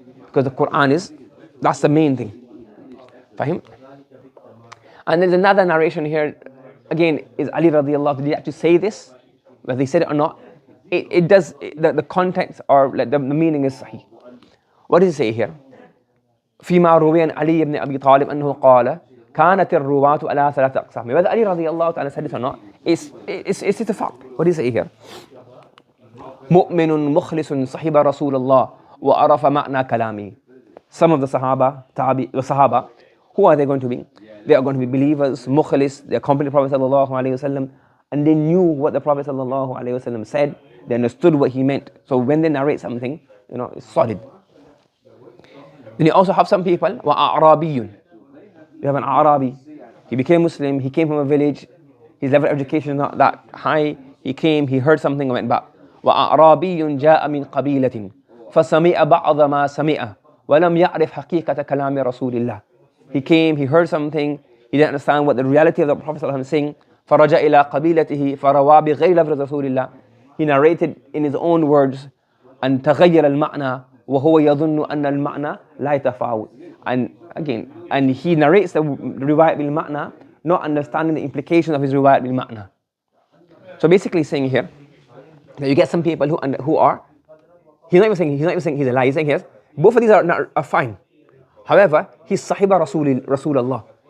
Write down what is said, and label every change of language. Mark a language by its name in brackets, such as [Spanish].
[English] Because the Quran that's the main thing. Fahim? And there's another narration here, again, is Ali radiallahu, did he actually say this? Whether he said it or not, it does, the context or like the meaning is sahih. What does he say here? [Arabic] فيما روي عن علي بن أبي طالب أنه قال كانت الرواة على ثلاثة أقسام. [English] Whether Ali radiallahu ta'ala said this or not, it's a fact. What does he say here? [Arabic] مؤمن مخلص صحب رسول الله وعرف معنى كلامه. [English] Some of the Sahaba, who are they going to be? They are going to be believers, mukhlis, they accompanied the Prophet sallallahu alaihi wasallam, and they knew what the Prophet sallallahu alaihi wasallam said. They understood what he meant. So when they narrate something, it's solid. Then you also have some people, [Arabic] وَأَعْرَابِيٌّ. [English] You have an Arabi. He became Muslim, he came from a village, his level of education is not that high. He came, he heard something and went back. [Arabic] وَأَعْرَابِيٌّ جَاءَ مِنْ قَبِيلَةٍ فَسَمِعَ بَعْضَ مَا سَمِعَ وَلَمْ يَعْرِفْ حَقِيقَةَ كَلَامِ رَسُولِ اللَّهِ. [English] He came, he heard something, he didn't understand what the reality of the Prophet ﷺ is saying. [Arabic] فرجع إلى قبيلته فروى بغير لفظ رسول الله. [English] He narrated in his own words [Arabic] أن تغير المعنى وهو يظن أن المعنى لا يتفاوت. [English] And again, and he narrates the riwayat bil ma'na, not understanding the implication of his riwayat bil ma'na. So basically saying here that you get some people who are, he's not even saying he's a lie. He's saying here both of these are fine. However, he's sahiba Rasulullah.